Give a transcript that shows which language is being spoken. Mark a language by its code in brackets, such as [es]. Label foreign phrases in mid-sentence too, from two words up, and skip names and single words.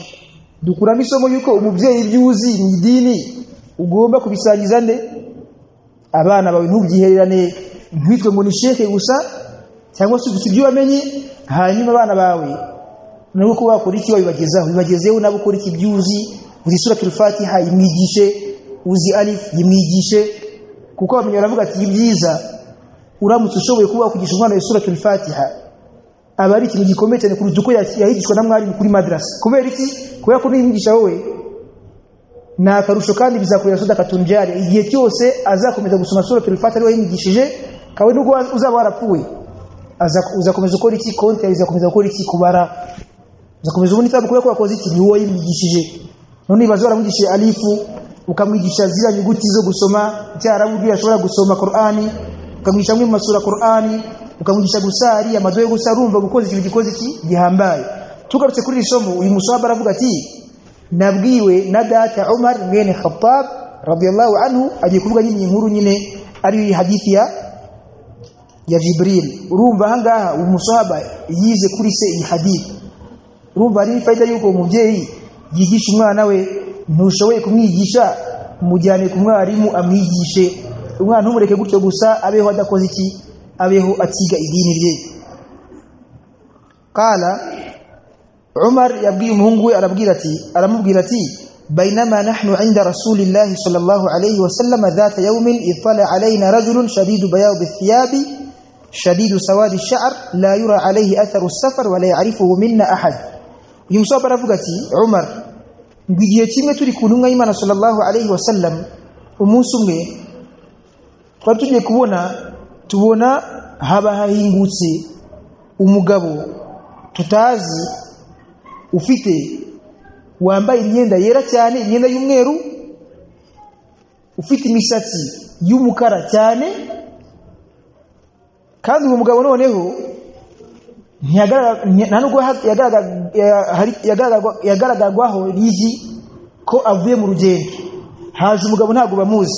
[rw] Dukuramo isomo yuko umubyeyi byuzi mu idini ugomba kubisangiza abana bawe, ntubyihererane ntwitwe ngo ni sheke gusa cyangwa se ibyo wamenye hanyuma abana bawe nabo ko bakora iki bibagezeho nabo ukora iki byuzi. Uzi suratul Fatiha yimwigishe, uzi alif yimwigishe, kuko bamenye baravuga ati ibyiza uramutse ushoboye kuba kugisha umwana wa suratul Fatiha aba ari ikintu gikomeye cyane kuruta uko yahigishwa na mwarimu kuri madrasa. Kubera iki? Kubera ko niyigisha wowe na akarusho, kandi bizakurira sadaka tunjari igihe cyose azakomeza gusoma suratul Fatiha ariwe yimwigishije, kawe nubwo uzaba warapfuye uzakomeza ukora iki konti uzakomeza gukora iki kubara uzakomeza ubona itabu kubera ko wakoze iki ni wowe yimigishije none ibazo baramugishije alifu ukamwigisha zira nyuguti zo gusoma cyarabu yashobora gusoma Qur'ani ukamwigisha mu masura Qur'ani ukamwigisha gusari amadoye gusarumva gukoza ikintu gikoze iki gihambaye tugarutse kuri isomo uyu musahaba aravuga ati nabwiwe na data Umar mwene Khattab [ar] رضي الله عنه [rw] agiye kuvuga nyine inkuru nyine ari hadithi ya Jibril urumva hangaha umusahaba yize kuri se iyi hadithi urumva ari faida yuko umubyeyi yigisha umwana we ntushoboye kumwigisha umujyane ku mwarimu amwigishe umwana ntumureke gutyo gusa abeho adakoze iki abeho atiga idini rye qala Umar yabwiye umuhungu we aramubwira ati [ar] بينما نحن عند رسول الله صلى الله عليه وسلم ذات [rw] dhata [ar] يوم إذ طلع علينا رجل شديد بياض الثياب شديد سواد الشعر لا يرى عليه أثر السفر ولا يعرفه منا أحد [rw] yumsaba aravuga ati Umar ngiye kimwe turi ku ntumwa y'Imana [ar] صلى الله عليه وسلم [rw] umunsi umwe twatugiye tubona haba hahingutse umugabo tutazi ufite wambaye imyenda yera cyane imyenda y'umweru ufite imisatsi y'umukara cyane kandi uwo mugabo noneho yagaragagwaho riji ko avuye mu rugendo haje umugabo ntago bamuzi